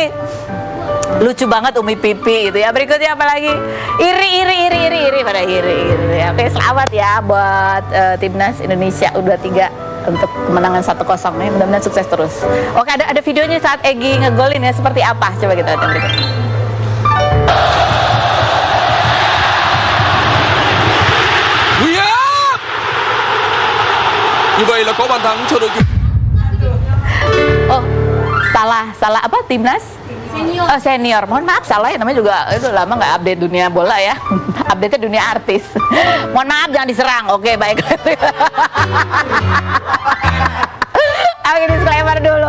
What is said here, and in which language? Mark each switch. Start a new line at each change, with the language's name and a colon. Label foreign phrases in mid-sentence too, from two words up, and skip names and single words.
Indonesian: Lucu banget Umi Pipi gitu ya. Berikutnya apa lagi? Iri pada iri. Ya. Oke, selamat ya buat timnas Indonesia U23 untuk kemenangan 1-0 ya. Mudah-mudahan sukses terus. Oke, ada videonya saat Egy ngegolin ya, seperti apa? Coba kita lihat yang berikut.
Vietnamese: Như vậy là có bàn thắng cho đội tuyển.
Indonesian: Oh, salah apa timnas? Senior. Oh, senior. Mohon maaf salah ya, namanya juga itu lama nggak update dunia bola ya. Update-nya dunia artis. Mohon maaf jangan diserang. Oke, baik. Oke, disclaimer dulu.